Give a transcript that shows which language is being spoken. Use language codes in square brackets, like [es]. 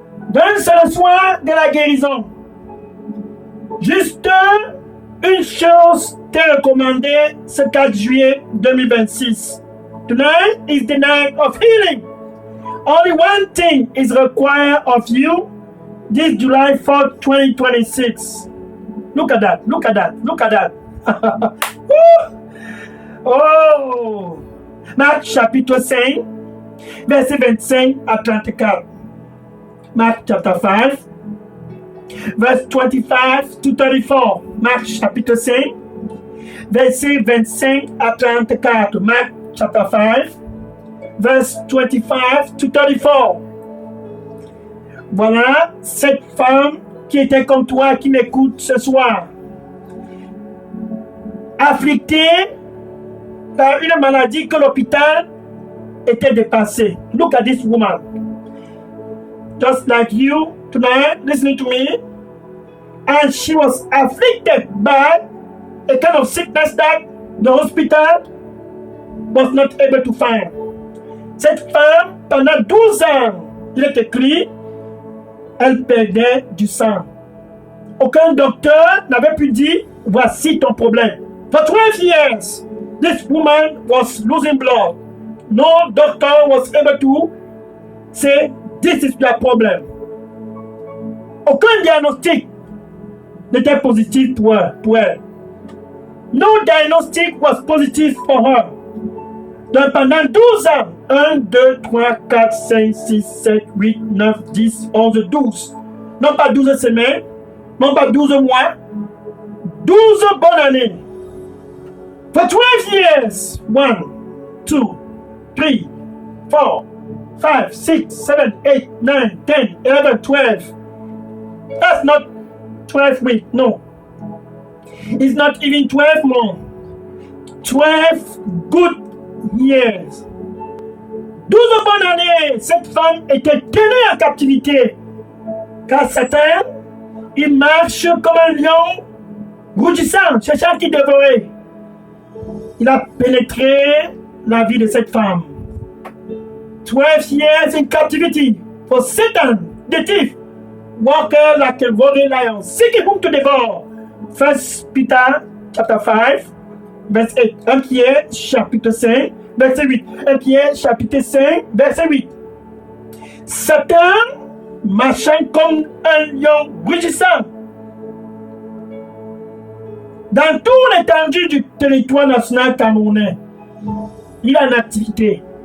[fr] Donne-ce le soin de la guérison. Juste une chose t'est recommandée ce 4 juillet 2026. [en] Tonight is the night of healing. Only one thing is required of you this July 4th, 2026. Look at that, look at that, look at that. [fr] Oh! Marc chapitre 5, verset 25 à 34. [en] Marc chapter 5, verse 25 to 34. [fr] Marc chapitre 5, verset 25 à 34. [en] Marc chapter 5, verse 25 to 34. [fr] Voilà cette femme qui était comme toi, qui m'écoute ce soir, afflictée par une maladie que l'hôpital était dépassé. [en] Look at this woman. Just like you tonight, listening to me. And she was afflicted by a kind of sickness that the hospital was not able to find. [fr] Cette femme, pendant 12 ans, il est écrit, elle perdait du sang. Aucun docteur n'avait pu dire, voici ton problème. [en] For 12 years, this woman was losing blood. No doctor was able to say, this is your problem. [fr] Aucun diagnostic n'était positif pour elle. [en] No diagnostic was positive for her. [fr] Donc pendant 12 ans, 1, 2, 3, 4, 5, 6, 7, 8, 9, 10, 11, 12. Non pas 12 semaines, non pas 12 mois, 12 bonnes années. [en] For 12 years, 1, 2, 3, 4, 5, 6, 7, 8, 9, 10, 11, 12. That's not 12 weeks, no. It's not even 12 months. 12 good years. [fr] 12 bonnes années, cette femme était tenue en captivité. Car Satan, il marche comme un lion rougissant, cherchant qui dévorer. Il a pénétré la vie de cette femme. [en] 12 years in captivity for Satan, the thief, walker like a roaring lion, seeking whom to devour. 1 Peter chapter 5, [fr] verset 8. 1 Pierre chapitre 5, verset 8. 1 Pierre chapitre 5, verset 8. Satan marchant comme un lion rugissant dans toute l'étendue du territoire national camerounais. Il a une activité.